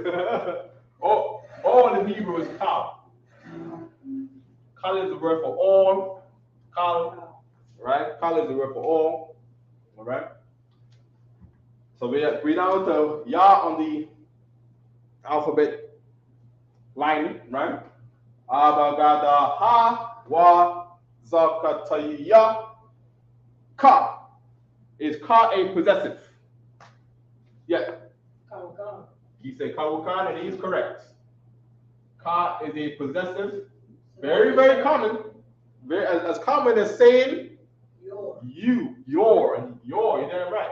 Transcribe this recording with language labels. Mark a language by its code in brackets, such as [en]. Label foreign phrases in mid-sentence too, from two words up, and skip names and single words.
[en] all in Hebrew is kal. Kal is the word for all. Kal, right? Kal is the word for all. All right. So we now to Ya on the alphabet line, right? [ar] Abagada ha wa zakataya ka. [en] Is ka a possessive? Yes. He said kawukan, and he is correct. Ka is a possessive, very, very common, very as common as saying you, your, you're damn right.